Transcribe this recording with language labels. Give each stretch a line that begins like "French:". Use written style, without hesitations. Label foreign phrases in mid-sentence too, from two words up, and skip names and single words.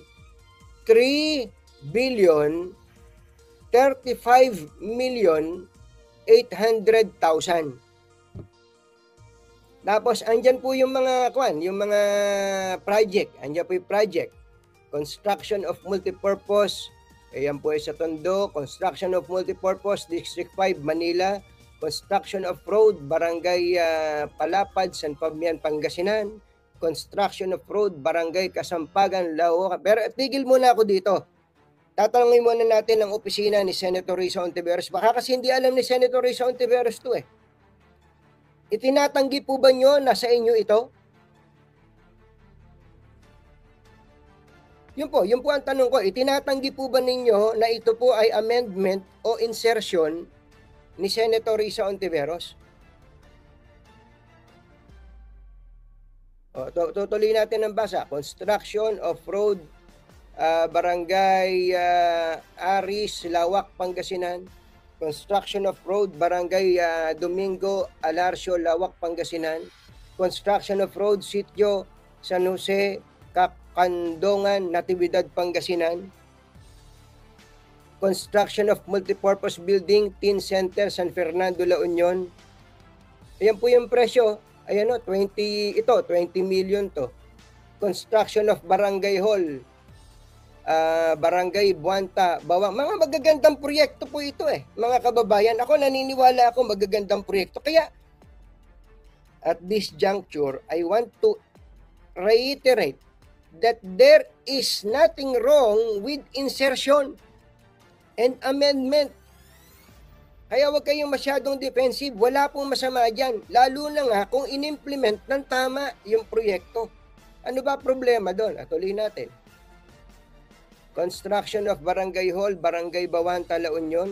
English: 3 billion 35 million 800,000.
Filipino: Tapos andyan po yung mga project. Andyan po yung project.
English: Construction of multipurpose.
Filipino: Ayan po sa Tondo.
English: Construction of multipurpose District 5 Manila. Construction of road Barangay Palapad, San Fabian, Pangasinan. Construction of road Barangay Kasampagan, Laoca.
Filipino: Pero tigil muna ako dito. Tatanungin muna natin ang opisina ni Senator Risa Ontiveros. Baka kasi hindi alam ni Senator Risa Ontiveros to Itinatanggi po ba nyo na sa inyo ito? Yun po ang tanong ko. Itinatanggi po ba ninyo na ito po ay amendment o insertion ni Senator Risa Ontiveros? Tutuloy natin ang basa.
English: Construction of road Barangay Aris, Lawak, Pangasinan. Construction of road Barangay Domingo, Alarcio, Lawak, Pangasinan. Construction of road Sitio San Jose, Kakandongan, Natividad, Pangasinan. Construction of multipurpose building Teen Center, San Fernando, La Union.
Filipino: Ayan po yung presyo. Ayan 20 million to.
English: Construction of Barangay Hall, Barangay Buanta, Bawang.
Filipino: Mga magagandang proyekto po ito mga kababayan. Ako naniniwala ako magagandang proyekto.
English: Kaya at this juncture, I want to reiterate that there is nothing wrong with insertion and amendment.
Filipino: Kaya huwag kayong masyadong defensive. Wala pong masama dyan. Lalo na nga kung in-implement ng tama yung proyekto. Ano ba problema doon? Tuloy natin.
English: Construction of Barangay Hall, Barangay Bawanta, La Union.